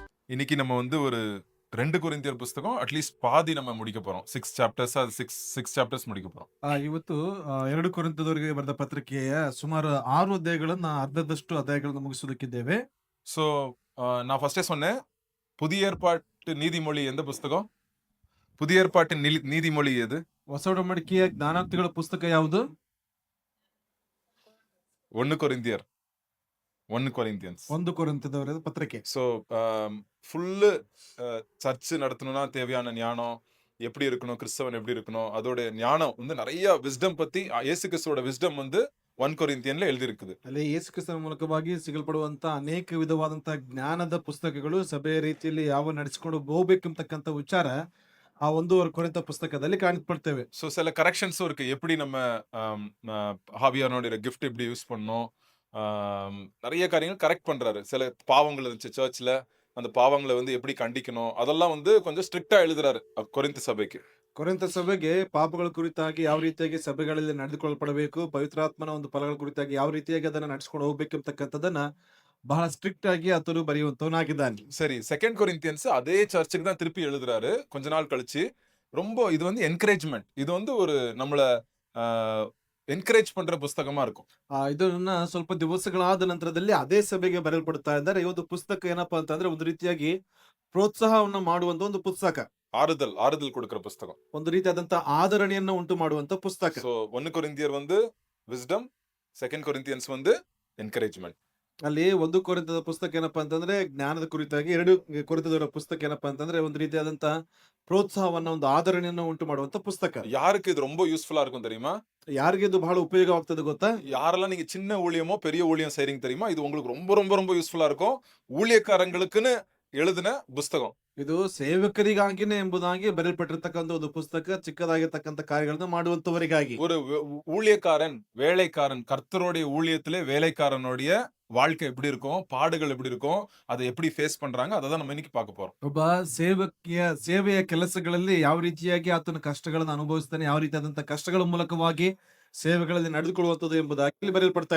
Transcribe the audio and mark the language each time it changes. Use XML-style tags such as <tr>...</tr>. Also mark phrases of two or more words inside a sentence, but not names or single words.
<ta>இன்னைக்கு நம்ம வந்து ஒரு 2 கொரிந்தியர் புஸ்தகம் அட்லீஸ்ட் பாதி நம்ம முடிக்க போறோம். 6 சாப்டர்ஸ் அது 6 ಸಾಪ್ಟರ್ಸ್ முடிக்க போறோம்.</ta> <kn>ಇವತ್ತು 2 ಕೊರಿಂಥದವರಿಗೆ ಬರೆದ ಪತ್ರಿಕೆಯ ಸುಮಾರು 6 ಅಧ್ಯಾಯಗಳನ್ನ ಅರ್ಧದಷ್ಟು ಅಧ್ಯಾಯಗಳನ್ನು ಮುಗಿಸೋದಕ್ಕಿದ್ದೇವೆ.</kn> <ta>ஸோ நான் ஃபர்ஸ்ட்டே சொன்னேன். புதிய ஏற்பாட்டு நீதிமொழி எந்த புஸ்தகம்? புதிய ஏற்பாட்டின் நீதிமொழி எது?</ta> <kn>ಹೊಸ ಒಡಂಬಡಿಕೆಯ ಜ್ಞಾನಾರ್ಥಿಗಳ ಪುಸ್ತಕ ಯಾವುದು?</kn> <ta>1 கொரிந்தியர் 1 கொரிந்தியன்ஸ்.</ta> <kn>1 ಕೊರಿಂಥದವರ ಪತ್ರಿಕೆ.</kn> <en>so full church</en> <ta>நடத்தணும்னா தேவையான ஞானம் எப்படி இருக்கணும், கிறிஸ்தவன் எப்படி இருக்கணும், அதோட ஞானம் வந்து நிறைய விஸ்டம் பத்தி இயேசு கிறிஸ்துவோட விஸ்டம் வந்து 1 கொரிந்தியன்ல எழுதியிருக்குது.</ta> <kn>ಅಲ್ಲಿ ಯೇಸು ಕ್ರಿಸ್ತನ ಮೂಲಕವಾಗಿ ಸಿಗಲ್ಪಡುವಂತ ಅನೇಕ ವಿಧವಾದಂತ ಜ್ಞಾನದ ಪುಸ್ತಕಗಳು ಸಭೆಯ ರೀತಿಯಲ್ಲಿ ಯಾವ ನಡೆಸಿಕೊಂಡು ಹೋಗ್ಬೇಕಂತಕ್ಕಂತ ವಿಚಾರ ಆ 1 ಕೊರಿಂಥ ಪುಸ್ತಕದಲ್ಲಿ ಕಾಣಿಸ್ಕೊಳ್ತೇವೆ.</kn> <ta>ஸோ சில கரெக்ஷன்ஸும் இருக்கு. எப்படி நம்ம ஹாவியானோட கிஃப்ட் எப்படி யூஸ் பண்ணணும், நிறைய காரியங்கள் கரெக்ட் பண்றாரு. சில பாவங்கள் இருந்துச்சு சர்ச்ல, அந்த பாவங்களை வந்து எப்படி கண்டிக்கணும், அதெல்லாம் வந்து கொஞ்சம் ஸ்ட்ரிக்டா எழுதுறாரு கொரிந்து சபைக்கு.</ta> <kn>ಕೊರಿಂಥ ಸಭೆಗೆ ಪಾಪಗಳ ಕುರಿತಾಗಿ ಯಾವ ರೀತಿಯಾಗಿ ಸಭೆಗಳಲ್ಲಿ ನಡೆದುಕೊಳ್ಳಲ್ಪಡಬೇಕು, ಪವಿತ್ರಾತ್ಮನ ಒಂದು ಫಲಗಳ ಕುರಿತಾಗಿ ಯಾವ ರೀತಿಯಾಗಿ ಅದನ್ನ ನಡೆಸ್ಕೊಂಡು ಹೋಗ್ಬೇಕು ಅಂತಕ್ಕಂಥದ್ದನ್ನ ಬಹಳ ಸ್ಟ್ರಿಕ್ಟ್ ಆಗಿ ಆತನು ಬರೆಯುವಂತವನಾಗಿದ್ದಾನೆ.</kn> <ta>சரி, 2 கொரிந்தியன்ஸ் அதே சர்ச்சுக்கு தான் திருப்பி எழுதுறாரு கொஞ்ச நாள் கழிச்சு. ரொம்ப இது வந்து என்கரேஜ்மெண்ட், இது வந்து ஒரு நம்மள என்கரேஜ் பண்ற புஸ்தகமா இருக்கும்.</ta> <kn>ಇದನ್ನ ಸ್ವಲ್ಪ ದಿವಸಗಳಾದ ನಂತರದಲ್ಲಿ ಅದೇ ಸಭೆಗೆ ಬರೆಯಲ್ಪಡ್ತಾ ಇದ್ದಾರೆ. ಈ ಒಂದು ಪುಸ್ತಕ ಏನಪ್ಪಾ ಅಂತಂದ್ರೆ ಒಂದು ರೀತಿಯಾಗಿ ಪ್ರೋತ್ಸಾಹವನ್ನ ಮಾಡುವಂತ ಒಂದು ಪುಸ್ತಕ,</kn> <ta>ஆறுதல் கொடுக்கிற புஸ்தகம்.</ta> <kn>ಒಂದು ರೀತಿಯಾದಂತ ಆದರಣೆಯನ್ನ ಉಂಟು ಮಾಡುವಂತ ಪುಸ್ತಕ.</kn> <ta>ஸோ 1 கொரிந்தியர் வந்து விஸ்டம், 2 கொரிந்தியன்ஸ் வந்து என்கரேஜ்மெண்ட்.</ta> <kn>ಅಲ್ಲಿ 1 ಕೊರಿಂಥದ ಪುಸ್ತಕ ಏನಪ್ಪಾ ಅಂತಂದ್ರೆ ಜ್ಞಾನದ ಕುರಿತಾಗಿ, 2 ಕೊರಿಂಥದವರ ಪುಸ್ತಕ ಏನಪ್ಪಾ ಅಂತಂದ್ರೆ ಒಂದು ರೀತಿಯಾದಂತ ಪ್ರೋತ್ಸಾಹವನ್ನ, ಒಂದು ಆದರಣೆಯನ್ನ ಉಂಟು ಮಾಡುವಂತ ಪುಸ್ತಕ.</kn> <ta>யாருக்கு இது ரொம்ப யூஸ்ஃபுல்லா இருக்கும் தெரியுமா?</ta> <kn>ಯಾರಿಗೆ ಇದು ಬಹಳ ಉಪಯೋಗವಾಗ್ತದೆ ಗೊತ್ತಾ?</kn> <ta>யாரெல்லாம் நீங்க சின்ன ஊழியமோ பெரிய ஊழியம் செய்றீங்க தெரியுமா? இது உங்களுக்கு ரொம்ப ரொம்ப ரொம்ப யூஸ்ஃபுல்லா இருக்கும். ஊழியக்காரங்களுக்குன்னு எழுதின புஸ்தகம்.</ta> <kn>ಇದು ಸೇವಕರಿಗಾಗಿನೇ ಎಂಬುದಾಗಿ ಬರೆಯಲ್ಪಟ್ಟಿರ್ತಕ್ಕಂಥ ಒಂದು ಪುಸ್ತಕ, ಚಿಕ್ಕದಾಗಿರ್ತಕ್ಕಂಥ ಕಾರ್ಯಗಳನ್ನ ಮಾಡುವಂತವರಿಗಾಗಿ.</kn> <ta>ஒரு ஊழியக்காரன், வேலைக்காரன், கர்த்தருடைய ஊழியத்திலே வேலைக்காரனுடைய வாழ்க்கை எப்படி இருக்கும், பாடுகள் எப்படி இருக்கும், அதை எப்படி ஃபேஸ் பண்றாங்க, அதை தான் நம்ம இன்னைக்கு பார்க்க போறோம்.</ta> <kn>ಒಬ್ಬ ಸೇವೆಯ ಕೆಲಸಗಳಲ್ಲಿ ಯಾವ ರೀತಿಯಾಗಿ ಆತನ ಕಷ್ಟಗಳನ್ನು ಅನುಭವಿಸ್ತಾನೆ, ಯಾವ ರೀತಿಯಾದಂತಹ ಕಷ್ಟಗಳ ಮೂಲಕವಾಗಿ ಸೇವೆಗಳಲ್ಲಿ ನಡೆದುಕೊಳ್ಳುವಂತದ್ದು ಎಂಬುದಾಗಿ ಇಲ್ಲಿ ಬರೆಯಲ್ಪಡ್ತಾ</kn>